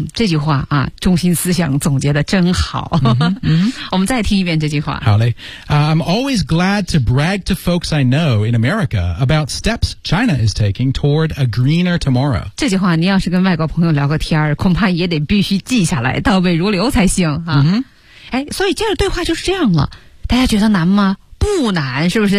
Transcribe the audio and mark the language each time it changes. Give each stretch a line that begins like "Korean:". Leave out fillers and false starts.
Chinese: 这句话啊中心思想总结的真好、我们再听一遍这句话好嘞、
English: I'm always glad to brag to folks I know in America about steps China is taking toward a greener tomorrow
Chinese: 这句话你要是跟外国朋友聊个天恐怕也得必须记下来倒背如流才行、所以接着对话就是这样了大家觉得难吗不难是不是